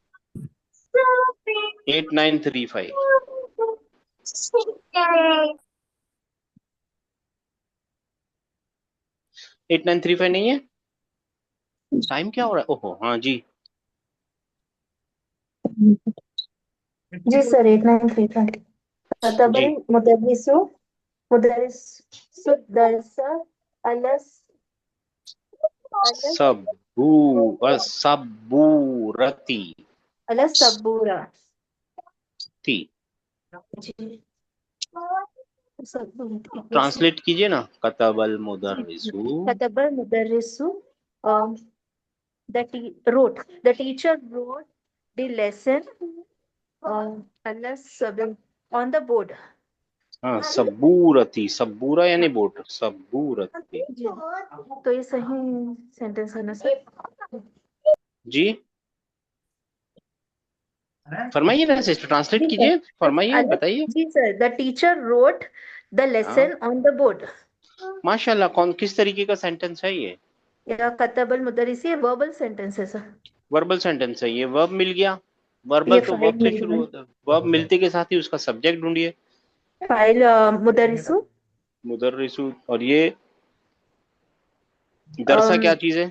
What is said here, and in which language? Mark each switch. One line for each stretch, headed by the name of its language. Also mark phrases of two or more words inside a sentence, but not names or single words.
Hindi: 8935। 8935 नहीं है? टाइम क्या हो रहा है? ओहो हाँ जी। जी सर, 8935। जी,
Arabic: كتب المدرس المدرس درس الس الس सबूरती الس سبورة.
Hindi: थी। जी सबूरा, एक सेकंड। ट्रांसलेट कीजिए ना,
Arabic: كتب المدرس. كتب المدرس
English: wrote, the teacher wrote the lesson unless on the board.
Hindi: हाँ, सबूरती, सबूरा यानी बोट, सबूरती। जी, तो ये सही सेंटेंस है ना सर? जी, फरमाइए ना सिस्टर, ट्रांसलेट जी सर। कीजिए, फरमाइए, अलस, बताइए। जी सर,
English: the teacher wrote the
Hindi: हाँ
English: lesson on the board.
Hindi: माशाल्लाह, कौन किस तरीके का सेंटेंस है ये?
Arabic: يا كتب المدرس,
Hindi: ये
English: verbal sentence
Hindi: है सर।
English: verbal sentence
Hindi: है ये। वर्ब मिल गया। ये वर्बल तो फाइल वर्ब से मिल शुरू गई। होता है। वर्ब मिलते के साथ ही उसका सब्जेक्ट ढूंढिए।
Arabic: فاعل مدرس
Hindi: मुदर्रिसु। और ये दरसा क्या चीज है?